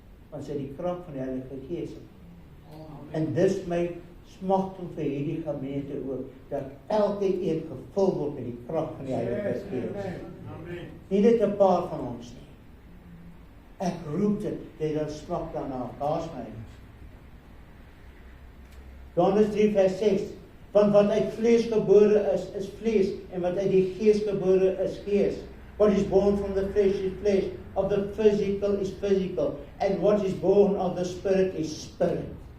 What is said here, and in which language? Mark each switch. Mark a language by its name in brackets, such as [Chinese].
[Afrikaans] Want sy die krag van die Heilige Gees. En dis my smagting vir hierdie gemeente ook, dat elkeen gevul word met die krag van die Heilige Gees. Nie net 'n paar van ons nie. Ek roep dit, jy dan smag daarna, daar's my. Johannes 3 vers 6, want wat uit vlees gebore is vlees, en wat uit die gees gebore is gees. [English] What is born from the flesh is flesh, of the physical is physical, and what is born of the Spirit is spirit.